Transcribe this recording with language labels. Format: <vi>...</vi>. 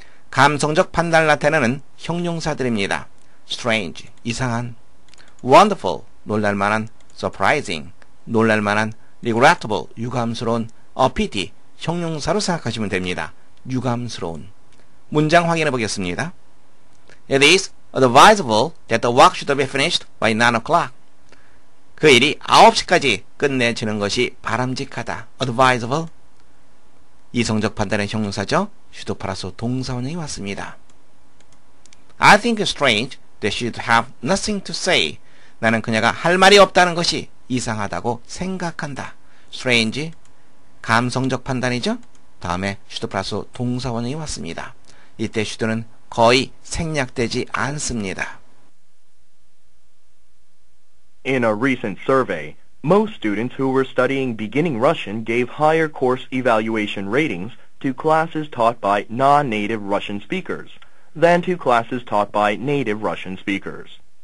<en>감성적 판단을 나타내는 형용사들입니다. strange, 이상한, wonderful, 놀랄만한, surprising, 놀랄만한, regrettable, 유감스러운, a pity, 형용사로 생각하시면 됩니다. 유감스러운.</en> <ko>문장 확인해 보겠습니다.</ko> <en>It is advisable that the work should be finished by 9 o'clock.</en> <ko>그 일이 9시까지 끝내지는 것이 바람직하다.</ko> <en>advisable.</en> <ko>이성적 판단의 형용사죠. should 플러스 동사원형이 왔습니다.</ko> <en>I think it's strange that she should have nothing to say.</en> <ko>나는 그녀가 할 말이 없다는 것이 이상하다고 생각한다. strange. 감성적 판단이죠. 다음에 should 플러스 동사원형이 왔습니다. 이때 should는 거의 생략되지 않습니다.</ko> <en>In a recent survey, most students who were studying beginning Russian gave higher course evaluation ratings to classes taught by non-native Russian speakers than to classes taught by native Russian speakers.</en>